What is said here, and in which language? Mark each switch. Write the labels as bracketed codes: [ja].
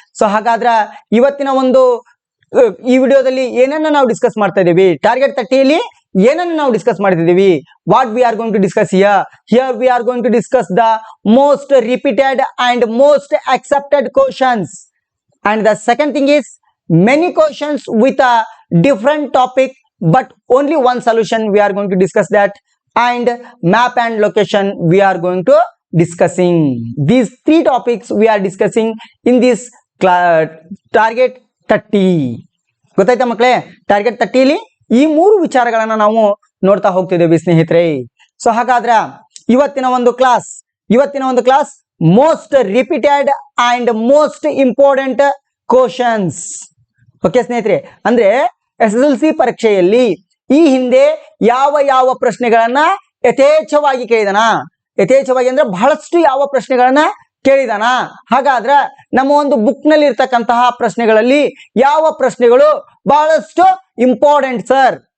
[kn] So ಹಾಗಾದ್ರ ಇವತ್ತಿನ ಒಂದು ಈ ವಿಡಿಯೋದಲ್ಲಿ ಏನನ್ನ ನಾವು ಡಿಸ್ಕಸ್ ಮಾಡ್ತಾ ಇದ್ದೀವಿ, ಟಾರ್ಗೆಟ್ 30ಯಲ್ಲಿ ಏನನ್ನ ನಾವು ಡಿಸ್ಕಸ್ ಮಾಡ್ತಿದ್ದೀವಿ, [en] What we are going to discuss here we are going to discuss the most repeated and most accepted questions, and the second thing is many questions with a different topic but only one solution we are going to discuss that, and map and location we are going to discussing. These three topics we are discussing in this target 30. [kn] ಗೊತ್ತಾಯ್ತಾ ಮಕ್ಕಳೇ? Target 30ಯಲ್ಲಿ ಈ ಮೂರು ವಿಚಾರಗಳನ್ನ ನಾವು ನೋಡ್ತಾ ಹೋಗ್ತಿದ್ದೇವೆ ಸ್ನೇಹಿತರೆ. [en] so [kn] ಹಾಗಾದ್ರೆ ಇವತ್ತಿನ ಒಂದು [en] Class most repeated and most important questions. [kn] Okay ಸ್ನೇಹಿತರೆ, ಅಂದ್ರೆ SSLC ಪರೀಕ್ಷೆಯಲ್ಲಿ ಈ ಹಿಂದೆ ಯಾವ ಯಾವ ಪ್ರಶ್ನೆಗಳನ್ನ ಯಥೇಚ್ಛವಾಗಿ ಅಂದ್ರೆ ಬಹಳಷ್ಟು ಯಾವ ಪ್ರಶ್ನೆಗಳನ್ನ ಕೇಳಿದಾನ, ಹಾಗಾದ್ರ ನಮ್ಮ ಒಂದು ಬುಕ್ ನಲ್ಲಿ ಇರ್ತಕ್ಕಂತಹ ಪ್ರಶ್ನೆಗಳಲ್ಲಿ ಯಾವ ಪ್ರಶ್ನೆಗಳು ಬಹಳಷ್ಟು ಇಂಪಾರ್ಟೆಂಟ್ ಸರ್?